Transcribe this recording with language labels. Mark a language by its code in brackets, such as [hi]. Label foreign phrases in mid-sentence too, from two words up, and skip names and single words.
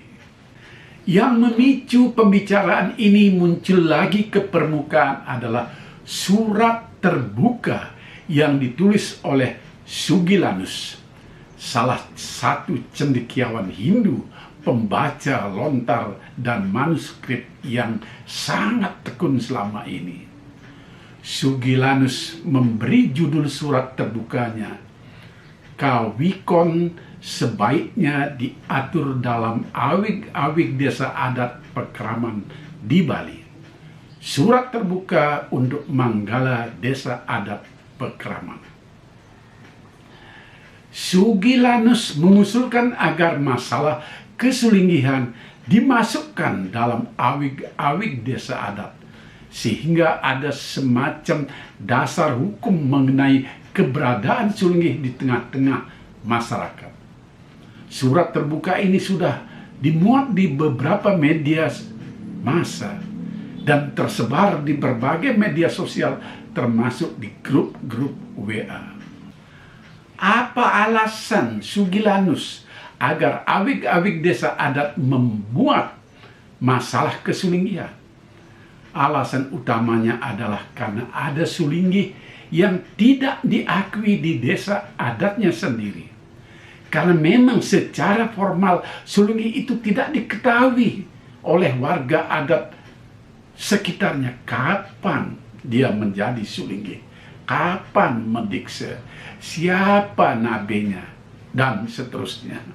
[id] Yang memicu pembicaraan ini muncul lagi ke permukaan adalah surat terbuka yang ditulis oleh Sugilanus, salah satu cendekiawan Hindu, pembaca lontar dan manuskrip yang sangat tekun selama ini. Sugilanus memberi judul surat terbukanya, "Kawikon sebaiknya diatur dalam awig-awig desa adat Pekraman di Bali." Surat terbuka untuk Manggala Desa Adat Pekraman. Sugilanus mengusulkan agar masalah kesulinggihan dimasukkan dalam awig-awig desa adat, sehingga ada semacam dasar hukum mengenai keberadaan Sulinggi di tengah-tengah masyarakat. Surat terbuka ini sudah dimuat di beberapa media massa dan tersebar di berbagai media sosial, termasuk di grup-grup WA. Apa alasan Sugilanus agar awig-awig desa adat membuat masalah kesulinggihan? Alasan utamanya adalah karena ada Sulinggi yang tidak diakui di desa adatnya sendiri. Karena memang secara formal Sulinggi itu tidak diketahui oleh warga adat sekitarnya kapan dia menjadi Sulinggi, kapan mendikse, siapa nabinya, dan seterusnya.